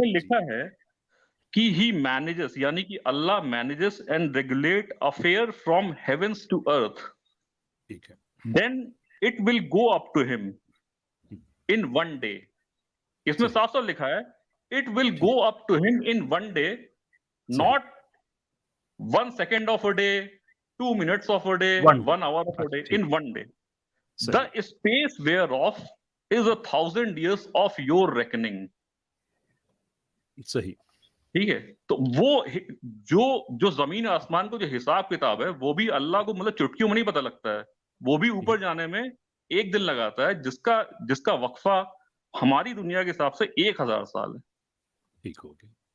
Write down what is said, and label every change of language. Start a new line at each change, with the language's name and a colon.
Hindi: जी, लिखा है कि
English: he manages, यानी कि Allah manages and regulate affair from heavens to earth,
Hindi: ठीक है।
English: Then it will go up to him in one day.
Hindi: इसमें सही, साफ साफ लिखा है
English: it will
Hindi: ठीक,
English: go up to him in one day,
Hindi: सही,
English: not 1 second of a day, 2 minutes of a day, 1 day, 1 hour of a
Hindi: अच्छा
English: day,
Hindi: ठीक,
English: in one day.
Hindi: सही,
English: The space whereof is 1,000 years of your reckoning.
Hindi: सही, ठीक है, तो वो जो जो जमीन आसमान को जो हिसाब किताब है, वो भी अल्लाह को मतलब चुटकियों में नहीं पता लगता है, वो भी ऊपर जाने में 1 दिन लगाता है, जिसका जिसका वक्फा हमारी दुनिया के हिसाब से 1,000 साल है। ठीक हो गया।